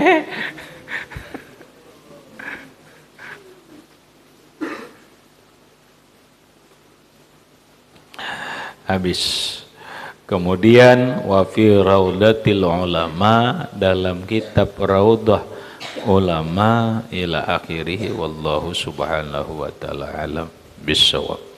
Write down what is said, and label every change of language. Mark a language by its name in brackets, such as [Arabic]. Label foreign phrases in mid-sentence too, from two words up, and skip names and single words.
[Indonesian] Habis. [Arabic] Kemudian وفي روضة العلماء, [Indonesian] dalam kitab Raudah Ulama [Arabic] إلى آخره، والله سبحانه وتعالى أعلم بالصواب.